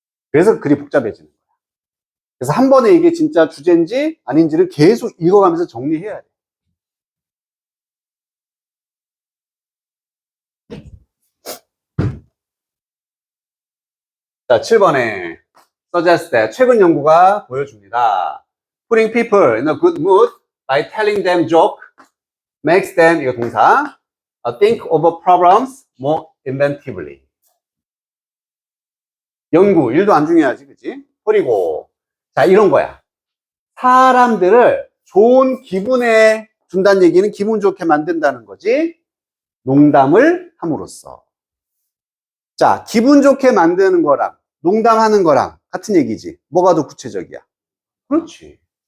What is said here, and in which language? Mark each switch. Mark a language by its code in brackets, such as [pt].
[ko] 그래서 글이 복잡해지는 거야. 그래서 한 번에 이게 진짜 주제인지 아닌지를 계속 읽어가면서 정리해야 돼. 자, 7번에 suggest that, 최근 연구가 보여줍니다. [en] Putting people in a good mood by telling them joke makes them, [ko] 이거 동사, [en] think over problems more inventively. [ko] 연구, 일도 안 중요하지, 그치? 버리고. 자, 이런 거야. 사람들을 좋은 기분에 준다는 얘기는 기분 좋게 만든다는 거지. 농담을 함으로써. 자, 기분 좋게 만드는 거랑 농담하는 거랑 같은 얘기지. 뭐가 더 구체적이야? 그렇지.